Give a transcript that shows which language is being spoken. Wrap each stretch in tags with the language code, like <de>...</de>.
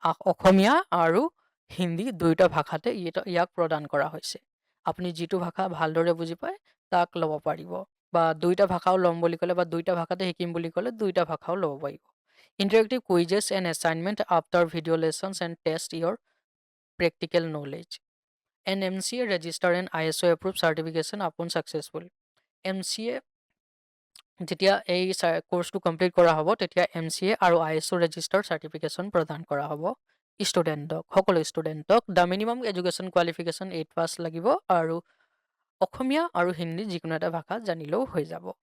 <as>অসমীয়া আৰু হিন্দী দুয়োটা ভাষাতে ইয়াক প্ৰদান কৰা হৈছে। আপুনি যিটো ভাষা ভালদৰে বুজি পায় তাক ল'ব পাৰিব, বা দুইটা ভাষাও ল'ম বুলি ক'লে বা দুইটা ভাষাতে শিকিম বুলি ক'লে দুইটা ভাষাও ল'ব পাৰিব।</as> <en>Interactive quizzes and assignment after video' lessons and test your practical knowledge. MCA register and ISO approved certification upon successful.</en> <as>MCA যেতিয়া এই কোৰ্চটো কমপ্লিট কৰা হ'ব তেতিয়া MCA আৰু ISO</as> <en>registered certification</en> <as>প্ৰদান কৰা হ'ব সকলো ষ্টুডেণ্টক।</as> <en>the minimum education qualification</en> <as>8 পাছ লাগিব আৰু অসমীয়া আৰু হিন্দী যিকোনো এটা ভাষা জানিলেও হৈ যাব।</as>